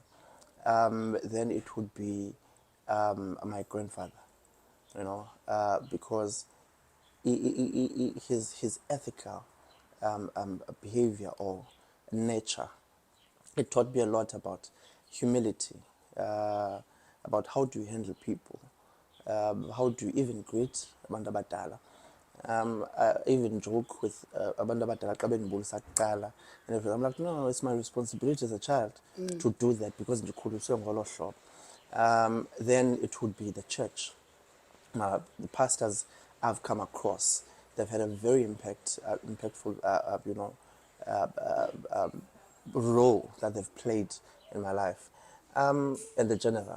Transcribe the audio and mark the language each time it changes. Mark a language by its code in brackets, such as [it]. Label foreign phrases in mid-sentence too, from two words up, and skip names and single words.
[en] Then it would be my grandfather, you know, because his ethical behavior or nature, it taught me a lot about humility, about how do you handle people, how do you even greet [xh] abantu abadala. [en] I even joke with [xh] abantu abadala xa bendibulisa kuqala [en] and everything. I'm like, no, it's my responsibility as a child to do that because [xh] ndikhuliswe ngolo hlobo. [en] Then it would be the church. The pastors I've come across, they've had a very impactful, role that they've played in my life, and the general.